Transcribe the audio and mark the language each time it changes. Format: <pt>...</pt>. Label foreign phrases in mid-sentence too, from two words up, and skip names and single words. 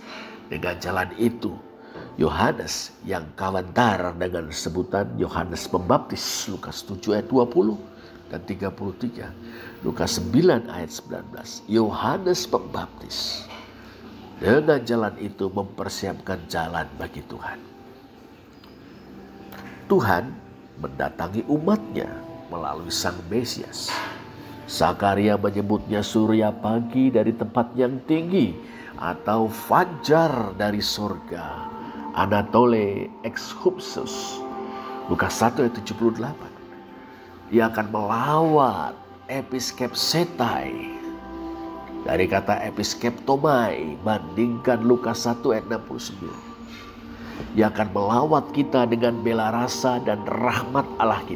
<id>Dengan jalan itu, Yohanes yang kawentar dengan sebutan Yohanes Pembaptis, Lukas 7 ayat 20 dan 33, Lukas 9 ayat 19, Yohanes Pembaptis dengan jalan itu mempersiapkan jalan bagi Tuhan. Tuhan mendatangi umatnya melalui Sang Mesias. Zakaria menyebutnya surya pagi dari tempat yang tinggi atau fajar dari surga.</id> <el>ἀνατολὴ ἐξ ὕψους.</el> <id>Lukas 1 ayat 78. Ia akan melawat episkepsetai. Dari kata episkeptomai, bandingkan Lukas 1 ayat 69. Ia akan melawat kita dengan bela rasa dan rahmat Allah kita.</id>